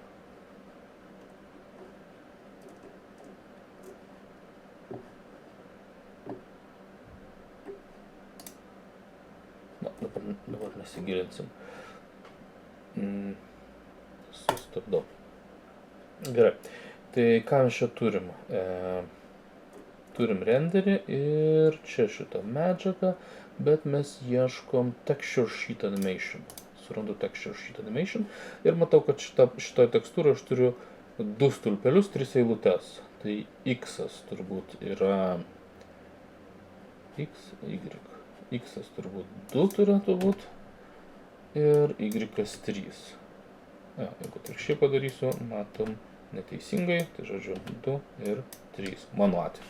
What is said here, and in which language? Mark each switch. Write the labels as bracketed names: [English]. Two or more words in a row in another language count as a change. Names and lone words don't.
[Lithuanian] Na, dabar nesigilinsim. Sustabdau. Gerai. Tai ką mes čia turim? Turim renderį ir čia šitą medžiagą, bet mes ieškom [English] texture sheet animation. [Lithuanian] Surandu [English] texture sheet animation [Lithuanian] ir matau, kad šitoje tekstūroje aš turiu 2 stulpelius, 3 eilutes. Tai X turbūt yra X, Y. X turbūt 2 turėtų būti ir Y 3. Jeigu atvirkščiai padarysiu, matom neteisingai, tai žodžiu 2 ir 3 mano atveju.